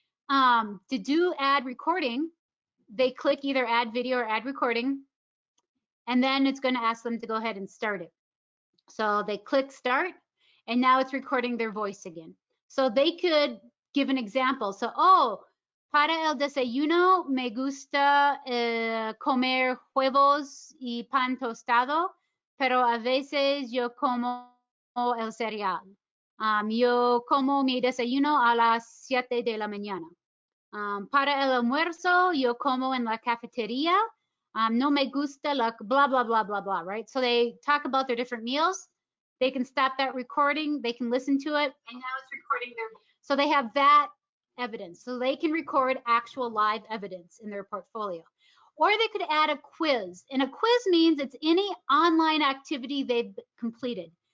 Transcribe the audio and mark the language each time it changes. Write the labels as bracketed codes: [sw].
[en] To do add recording, they click either add video or add recording, and then it's going to ask them to go ahead and start it. So they click start, and now it's recording their voice again. So they could give an example. [es] So, para el desayuno me gusta comer huevos y pan tostado, pero a veces yo como el cereal. Yo como mi desayuno a las 7 de la mañana. Para el almuerzo yo como en la cafetería. No me gusta la blah, blah, blah, blah, blah, right? [en] So they talk about their different meals. They can stop that recording. They can listen to it. And now it's recording their. So they have that evidence. So they can record actual live evidence in their portfolio. Or they could add a quiz. And a quiz means it's any online activity they've completed.